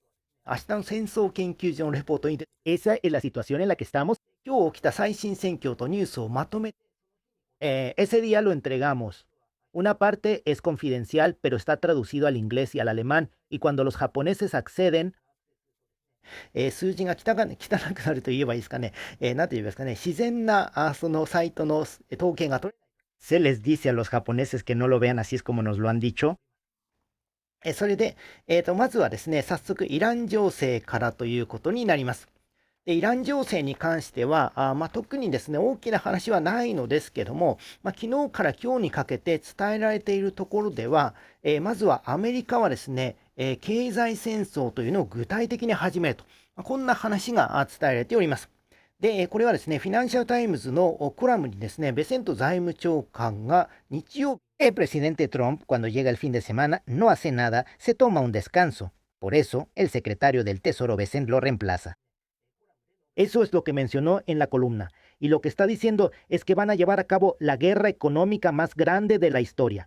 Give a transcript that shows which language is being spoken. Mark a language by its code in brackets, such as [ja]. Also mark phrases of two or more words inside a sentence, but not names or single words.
[es] Esa es la situación en la que estamos. Ese día lo entregamos. Una parte es confidencial, pero está traducido al inglés y al alemán, y cuando los japoneses acceden, [ja] 数字が汚くなると言えばいいですかね。なんて言いますかね。自然な、そのサイトの統計が取れない。 [es] Se les dice a los japoneses que no lo vean así es como nos lo han dicho. [ja] それで、まずはですね、早速イラン情勢からということになります。で、イラン情勢に関しては、特にですね、大きな話はないのですけども、昨日から今日にかけて伝えられているところでは、まずはアメリカはですね、経済戦争というのを具体的に始めると、こんな話が伝えられております。で、これはですね、フィナンシャルタイムズのコラムにですね、ベセント財務長官が日曜日、 [es] el presidente Trump, cuando llega el fin de semana, no hace nada, se toma un descanso. Por eso, el secretario del Tesoro Bessent lo reemplaza. Eso es lo que mencionó en la columna. Y lo que está diciendo es que van a llevar a cabo la guerra económica más grande de la historia.